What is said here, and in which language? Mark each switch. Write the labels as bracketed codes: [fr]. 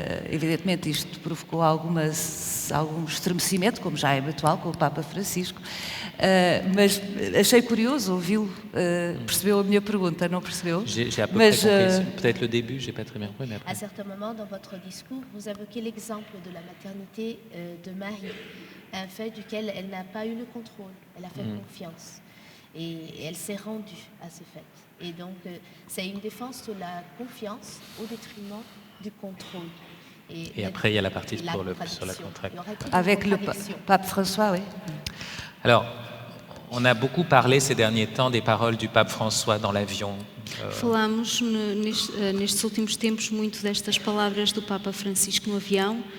[pt] Evidentemente isto provocou algum estremecimento, como já é habitual com o Papa Francisco, mas achei curioso ouvi-lo, percebeu a minha pergunta, não percebeu? [fr] J'ai à peu près compris, peut-être le début, j'ai pas très bien compris, mais après. À certains moments dans votre discours, vous évoquez l'exemple de la maternité de Marie, un fait duquel elle n'a pas eu le contrôle, elle a fait confiance et elle s'est rendue à ce fait. Et donc c'est une défense de la confiance au détriment du contrôle. Et après, il y a la partie sur la contrainte. Avec le Pape François, oui. Alors, on a beaucoup parlé ces derniers temps des paroles du Pape François dans l'avion. [pt] Falámos nestes últimos tempos muito destas palavras do Papa Francisco no avião,